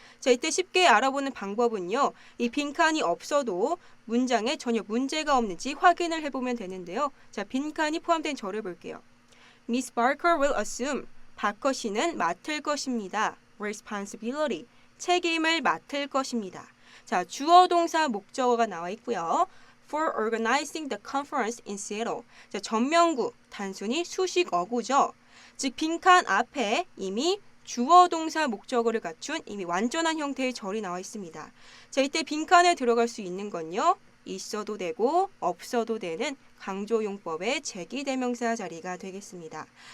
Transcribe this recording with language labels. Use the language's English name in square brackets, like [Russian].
[Korean] 자, 이때 쉽게 알아보는 방법은요. 이 빈칸이 없어도 문장에 전혀 문제가 없는지 확인을 해보면 되는데요. 자, 빈칸이 포함된 절을 볼게요. [English] Miss Barker will assume. [Korean] 바커 씨는 맡을 것입니다. responsibility. 책임을 맡을 것입니다. 자, 주어 동사 목적어가 나와 있고요. [English] For organizing the conference in Seattle. [Korean] 자, 전명구, 단순히 수식 어구죠. 즉 빈칸 앞에 이미 주어 동사 목적어를 갖춘 이미 완전한 형태의 절이 나와 있습니다. 자, 이때 빈칸에 들어갈 수 있는 건요. 있어도 되고 없어도 되는 강조용법의 제기대명사 자리가 되겠습니다.